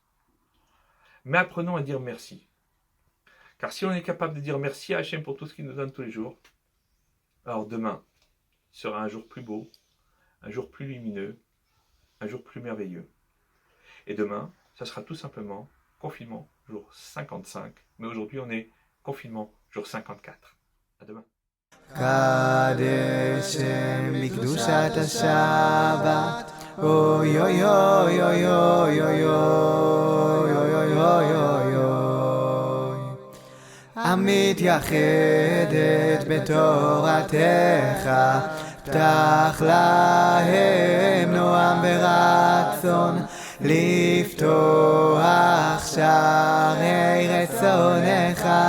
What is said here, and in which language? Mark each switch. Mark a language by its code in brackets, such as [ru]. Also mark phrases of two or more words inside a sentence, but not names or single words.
[fr] Mais apprenons à dire merci. Car si on est capable de dire merci à Hachem pour tout ce qu'il nous donne tous les jours, alors demain sera un jour plus beau, un jour plus lumineux, un jour plus merveilleux. Et demain, ça sera tout simplement confinement jour 55. Mais aujourd'hui, on est confinement jour 54. À demain. [he] קדשם לקדושת השבת, אוי אוי אוי אוי אוי אוי אוי אוי אוי אוי אוי, המתייחדת בתורתך, פתח להם נועם ורצון, לפתוח שערי רצונך.